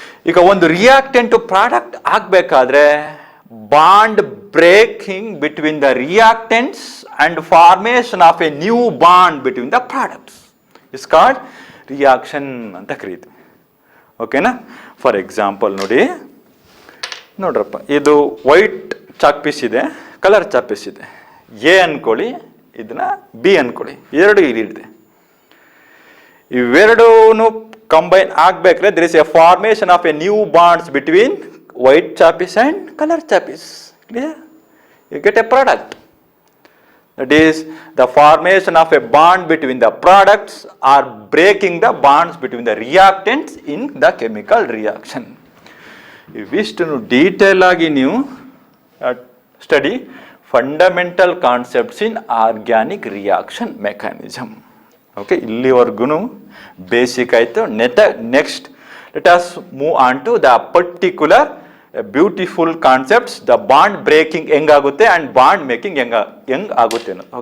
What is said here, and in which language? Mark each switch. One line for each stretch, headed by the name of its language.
English: ಈಗ ಒಂದು reactant product ಆಗಬೇಕಾದ್ರೆ bond breaking between the reactants and formation of a new bond between the products is called reaction ಅಂತ ಕರೀತೀವಿ. ಓಕೆನಾ?
Kannada: For example ನೋಡ್ರಪ್ಪ, ಇದು ವೈಟ್ ಚಾಕ್ ಪೀಸ್ ಇದೆ, ಕಲರ್ ಚಾಕ್ ಪೀಸ್ ಇದೆ. ಎ ಅನ್ಕೊಳ್ಳಿ, ಇದನ್ನ ಬಿ ಅನ್ಕೊಳ್ಳಿ, ಎರಡು ಇದೆ.
English: ಇವೆರಡೂ ಕಂಬೈನ್ ಆಗ್ಬೇಕಾದ್ರೆ there is a formation of a new bonds between white chappies and color chappies. Clear? You get a product. That is the formation of a bond between the products or breaking the bonds between the reactants in the chemical reaction. ಇವಿಷ್ಟು detail ಆಗಿ ನೀವು study fundamental concepts in organic reaction mechanism. Okay, ಇಲ್ಲಿವರೆಗೂ basic ಆಯಿತು. Next let us move on to the particular beautiful concepts, the bond breaking ಹೆಂಗಾಗುತ್ತೆ and bond making ಹೆಂಗ್ ಆಗುತ್ತೆ ಅನ್ನೋದು.